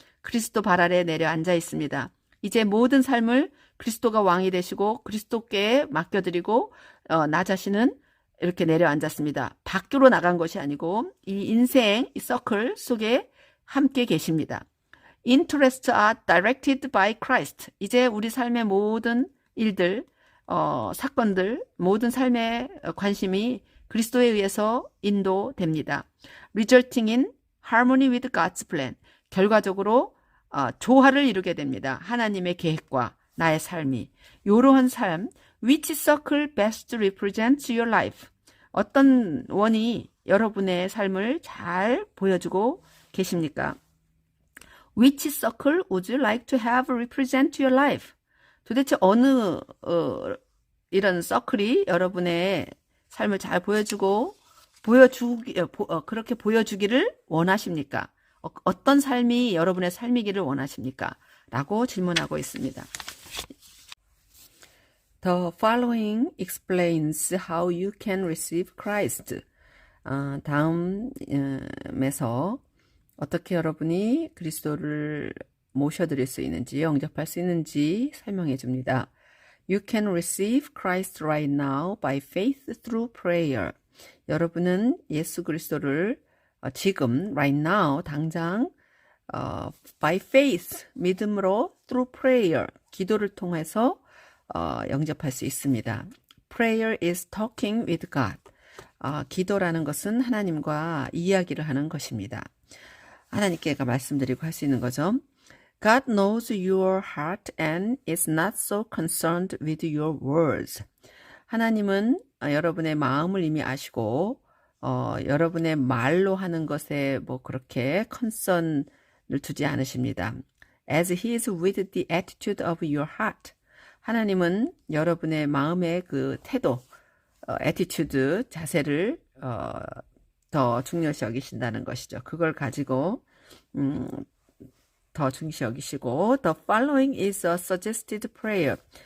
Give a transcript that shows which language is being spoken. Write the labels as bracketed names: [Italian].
[Korean] 그리스도 발 아래 내려 앉아 있습니다. 이제 모든 삶을 그리스도가 왕이 되시고 그리스도께 맡겨드리고 나 자신은 이렇게 내려앉았습니다. 밖으로 나간 것이 아니고 이 인생, 이 서클 속에 함께 계십니다. [English] Interests are directed by Christ. [Korean] 이제 우리 삶의 모든 일들, 사건들, 모든 삶의 관심이 그리스도에 의해서 인도됩니다. [English] Resulting in harmony with God's plan. [Korean] 결과적으로 조화를 이루게 됩니다. 하나님의 계획과 나의 삶이. 이러한 삶, [English] which circle best represents your life? [Korean] 어떤 원이 여러분의 삶을 잘 보여주고 계십니까? [English] Which circle would you like to have represent your life? [Korean] 도대체 어느 이런 서클이 여러분의 삶을 잘 그렇게 보여주기를 원하십니까? 어떤 삶이 여러분의 삶이기를 원하십니까? 라고 질문하고 있습니다. [English] The following explains how you can receive Christ. [Korean] 다음에서 어떻게 여러분이 그리스도를 모셔드릴 수 있는지, 영접할 수 있는지 설명해 줍니다. [English] You can receive Christ right now by faith through prayer. [Korean] 여러분은 예수 그리스도를 지금, [English] right now, [Korean] 당장 [English] by faith, [Korean] 믿음으로 [English] through prayer, [Korean] 기도를 통해서 영접할 수 있습니다. [English] Prayer is talking with God. [Korean] 기도라는 것은 하나님과 이야기를 하는 것입니다. 하나님께가 말씀드리고 할 수 있는 거죠. [English] God knows your heart and is not so concerned with your words. [Korean] 하나님은 여러분의 마음을 이미 아시고 여러분의 말로 하는 것에 뭐 그렇게 concern을 두지 않으십니다. [English] As he is with the attitude of your heart. [Korean] 하나님은 여러분의 마음의 그 태도, attitude, 자세를 더 중요시 여기신다는 것이죠. 그걸 가지고 음, 더 중요시 여기시고 [English] The following is a suggested prayer.